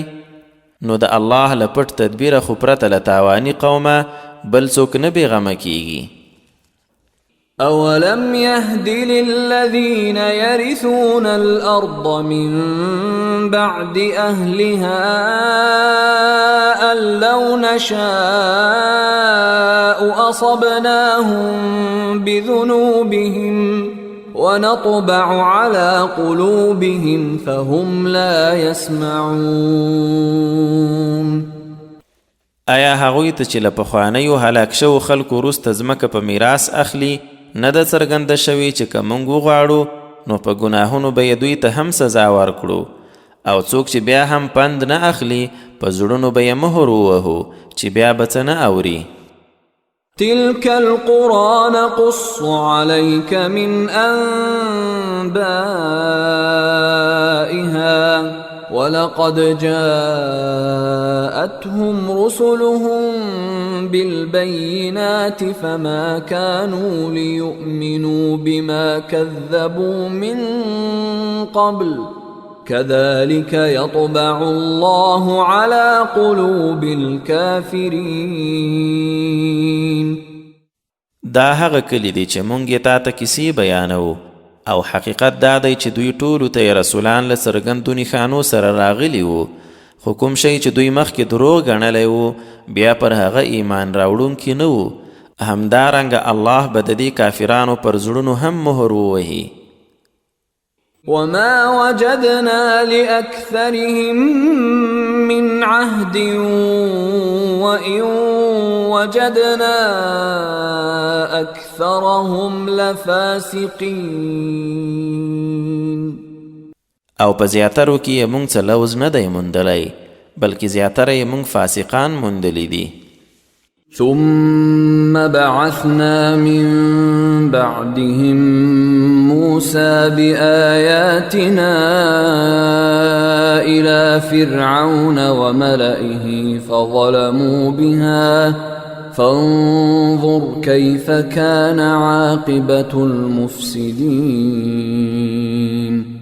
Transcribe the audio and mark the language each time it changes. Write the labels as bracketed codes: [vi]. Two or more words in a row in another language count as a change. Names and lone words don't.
[ps] نو د الله له پټ تدبیره خو پرته له تاواني قومه بل څوک نه بېغمه کیږي. [ar] أولم يهد للذين يرثون الأرض من بعد أهلها أن لو نشاء أصبناهم بذنوبهم ونطبع على قلوبهم فهم لا يسمعون. [ps] آیا هغوی ته چې له پخوانیو هلاک شوو خلکو وروسته ځمکه په میراث اخلي نه ده څرګنده شوې چې که موږ وغواړو نو په ګناهونو به یې دوی ته هم سزا ورکړو، او څوک چې بیا هم پند نه اخلي په زړونو به یې مهر ووهو چې بیا به څه نه اوري. [ar] تلك القرى نقص عليك من أنبائها ولقد جاءتهم رسلهم بالبينات فما كانوا ليؤمنوا بما كذبوا من قبل كذلك يطبع الله على قلوب الكافرين. [ps] دا هغه کلی دی چې مونږ یې تا ته کیسې بیانوو، او حقیقت دا دی چې دوی ټولو ته رسولان له څرګندو نښانو سره راغلي وو، خو کوم شی چې دوی مخکې دروغ ګڼلی وو بیا پر هغه ایمان راوړونکي نه وو. همدارنګه الله به د دې کافرانو پر زړونو هم مهر ووهي. [ar] وما وجدنا لأكثرهم من عهد وإن وجدنا أكثرهم لفاسقين. [ps] او په زیاترو کې یې مونږ څه لوز نه دی موندلی، بلکې زیاتره یې مونږ فاسقان موندلی دي. [ar] ثم بعثنا من بعدهم موسى بآياتنا إلى فرعون وملئه فظلموا بها فانظر كيف كان عاقبة المفسدين.